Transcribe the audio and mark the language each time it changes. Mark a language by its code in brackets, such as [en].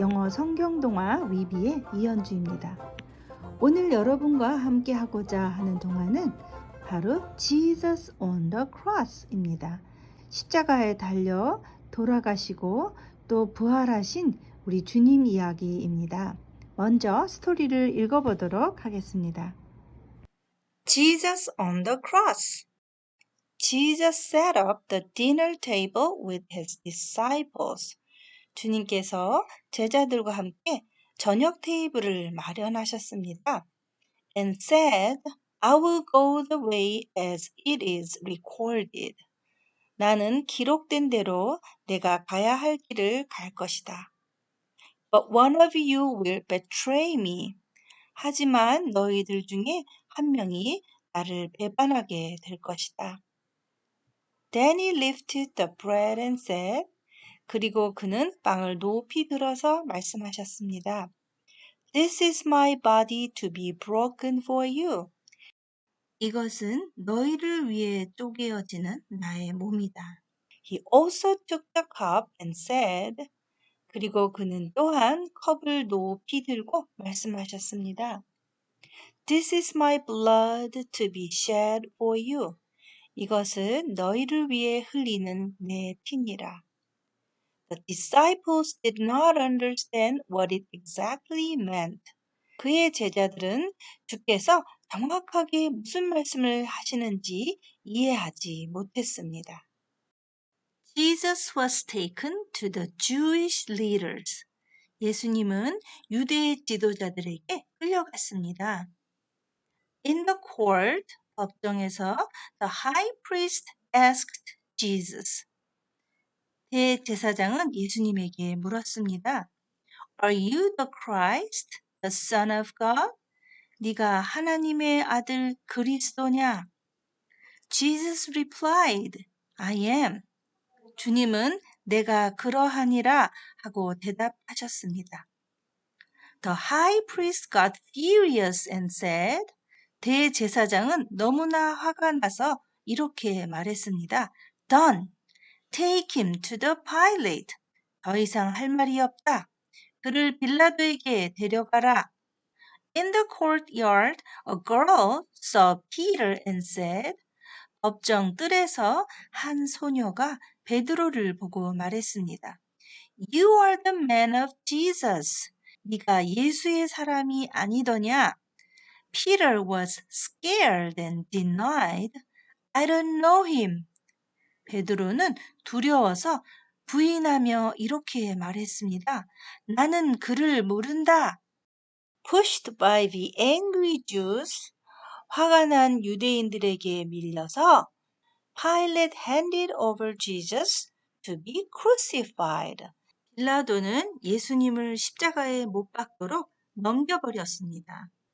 [ko] 성경동화 위비의 이현주입니다. 오늘 여러분과 함께 하고자 하는 동화는 바로 Jesus on the Cross입니다. 십자가에 달려 돌아가시고 또 부활하신 우리 주님 이야기입니다. 먼저 스토리를 읽어보도록 하겠습니다. [en] Jesus on the Cross. Jesus set up the dinner table with his disciples. [ko] 주님께서 제자들과 함께 저녁 테이블을 마련하셨습니다. [en] And said, I will go the way as it is recorded. [ko] 나는 기록된 대로 내가 가야 할 길을 갈 것이다. [en] But one of you will betray me. [ko] 하지만 너희들 중에 한 명이 나를 배반하게 될 것이다. [en] Then he lifted the bread and said, [ko] 그리고 그는 빵을 높이 들어서 말씀하셨습니다. [en] This is my body to be broken for you. [ko] 이것은 너희를 위해 쪼개어지는 나의 몸이다. [en] He also took the cup and said, [ko] 그리고 그는 또한 컵을 높이 들고 말씀하셨습니다. [en] This is my blood to be shed for you. [ko] 이것은 너희를 위해 흘리는 내 피니라. [en] The disciples did not understand what it exactly meant. [ko] 그의 제자들은 주께서 정확하게 무슨 말씀을 하시는지 이해하지 못했습니다. [en] Jesus was taken to the Jewish leaders. [ko] 예수님은 유대 지도자들에게 끌려갔습니다. [en] In the court, [ko] 법정에서 [en] the high priest asked Jesus. [ko] 대제사장은 예수님에게 물었습니다. [en] Are you the Christ, the Son of God? [ko] 네가 하나님의 아들 그리스도냐? [en] Jesus replied, I am. [ko] 주님은 내가 그러하니라 하고 대답하셨습니다. [en] The high priest got furious and said, [ko] 대제사장은 너무나 화가 나서 이렇게 말했습니다. [en] Done. Take him to the Pilate. [ko] 더 이상 할 말이 없다. 그를 빌라도에게 데려가라. [en] In the courtyard, a girl saw Peter and said, [ko] 법정 뜰에서 한 소녀가 베드로를 보고 말했습니다. [en] You are the man of Jesus. [ko] 네가 예수의 사람이 아니더냐? [en] Peter was scared and denied, I don't know him. [ko] 베드로는 두려워서 부인하며 이렇게 말했습니다. 나는 그를 모른다. [en] Pushed by the angry Jews, [ko] 화가 난 유대인들에게 밀려서 [en] Pilate handed over Jesus to be crucified. [ko] 빌라도는 예수님을 십자가에 못 박도록 넘겨버렸습니다.